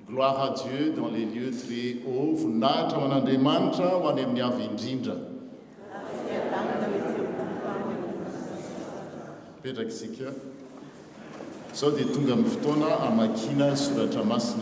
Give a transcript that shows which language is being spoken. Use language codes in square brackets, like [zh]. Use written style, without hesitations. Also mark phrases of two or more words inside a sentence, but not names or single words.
[fr] Gloire à Dieu dans les lieux très hauts. [mg] Voninahitra ho an'Andriamanitra ho any amin'ny avy indrindra. Petraka isika. Sao dia tonga amin'ny fotoana hamakina soratra masina.